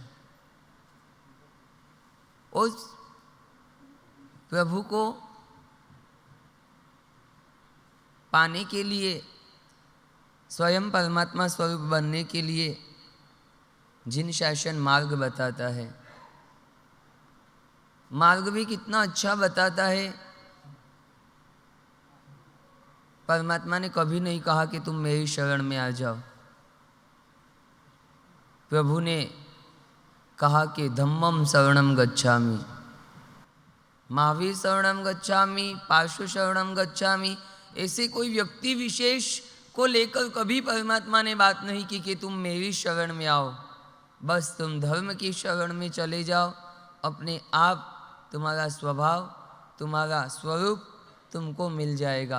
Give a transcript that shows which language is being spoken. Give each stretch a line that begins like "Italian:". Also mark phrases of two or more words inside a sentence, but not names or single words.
Hindi: उस प्रभु को पाने के लिए, स्वयं परमात्मा स्वरूप बनने के लिए जिन शासन मार्ग बताता है, मार्ग भी कितना अच्छा बताता है। परमात्मा ने कभी नहीं कहा कि तुम मेरी शरण में आ जाओ। प्रभु ने कहा कि
Pali: धम्मम शरणम गच्छामि, महावीर शरणम गच्छामि, पार्श्व शरणम गच्छामि।
Hindi: ऐसे कोई व्यक्ति विशेष को लेकर कभी परमात्मा ने बात नहीं की कि तुम मेरी शरण में आओ। बस तुम धर्म की शरण में चले जाओ, अपने आप तुम्हारा स्वभाव, तुम्हारा स्वरूप तुमको मिल जाएगा।